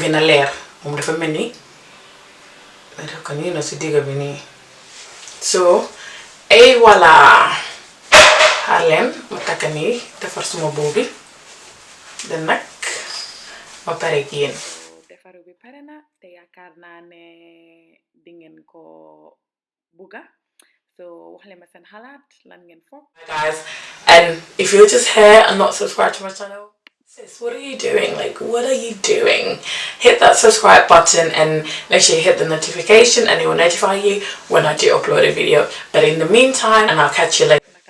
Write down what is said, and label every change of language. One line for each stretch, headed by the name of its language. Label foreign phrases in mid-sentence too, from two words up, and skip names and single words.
Wolof: gën a leer moom dafa mel ni def ko nii na si digga bi nii so voilà xaar leen ma takka nii defar suma boobu bi den nag ma pare ak yéen defaru bi pare na te yaakaar naa ne di ngeen ko bugga so wax leen ma seen xalaat lan ngeen foog
English: guys and if you're just here and not subscribed to my channel sis, what are you doing? Like, what are you doing? Hit that subscribe button and make sure you hit the notification and it will notify you when I do upload a video. But in the meantime, and I'll catch you later.